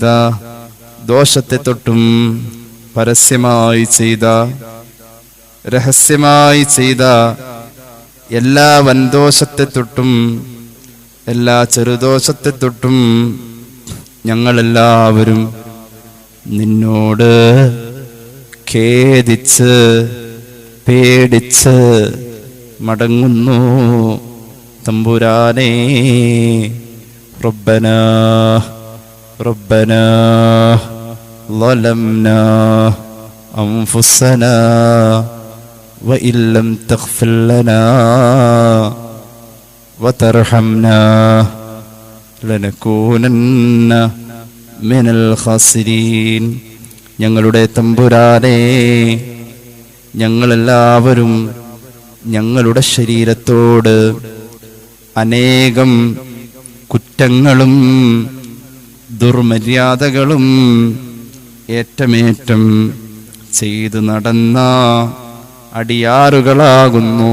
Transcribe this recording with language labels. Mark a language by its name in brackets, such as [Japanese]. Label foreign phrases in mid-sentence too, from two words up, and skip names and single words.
[Malayalam] ദോഷത്തെ തൊട്ടും പരസ്യമായി ചെയ്ത രഹസ്യമായി ചെയ്ത എല്ലാ വൻദോഷത്തെ തൊട്ടും എല്ലാ ചെറുദോഷത്തെ തൊട്ടും ഞങ്ങളെല്ലാവരും നിന്നോട് ഖേദിച്ച് പേടിച്ച് മടങ്ങുന്നു തമ്പുരാനേ. [Arabic] ربنا ربنا ظلمنا أنفسنا وإن لم تغفر لنا وترحمنا لنكونن من الخاسرين. [Malayalam] ഞങ്ങളുടെ തമ്പുരാനേ, ഞങ്ങളെല്ലാവരും ഞങ്ങളുടെ ശരീരത്തോട് അനേകം കുറ്റങ്ങളും ദുർമര്യാദകളും ഏറ്റമേറ്റം ചെയ്തു നടന്ന അടിയാറുകളാകുന്നു.